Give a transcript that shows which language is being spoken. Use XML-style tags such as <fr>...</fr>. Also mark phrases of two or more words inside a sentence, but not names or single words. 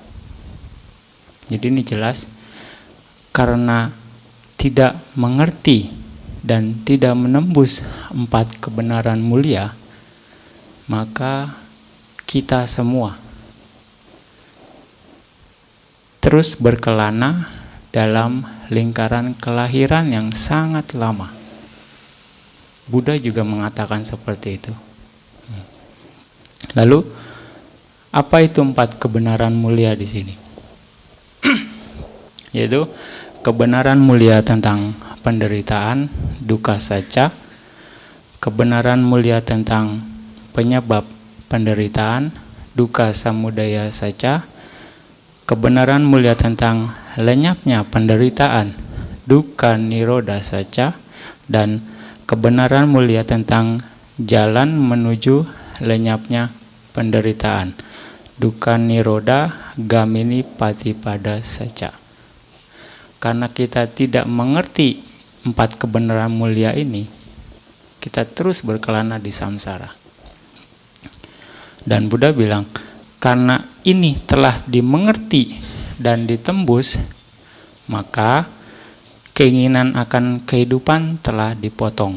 <id>Jadi ini jelas, karena tidak mengerti dan tidak menembus 4 kebenaran mulia, maka kita semua terus berkelana dalam lingkaran kelahiran yang sangat lama. Buddha juga mengatakan seperti itu. Lalu, apa itu 4 kebenaran mulia di sini? Yaitu kebenaran mulia tentang penderitaan,</id> <pi>dukkha sacca,</pi> <id>kebenaran mulia tentang penyebab penderitaan,</id> <pi>dukkha samudaya sacca,</pi> <id>kebenaran mulia tentang lenyapnya penderitaan,</id> <pi>dukkha nirodha sacca,</pi> <id>dan kebenaran mulia tentang jalan menuju lenyapnya penderitaan,</id> <pi>dukkha nirodha gamini patipada sacca.</pi> <id>Karena kita tidak mengerti 4 kebenaran mulia ini, kita terus berkelana di samsara. Dan Buddha bilang, karena ini telah dimengerti dan ditembus, maka keinginan akan kehidupan telah dipotong.</id>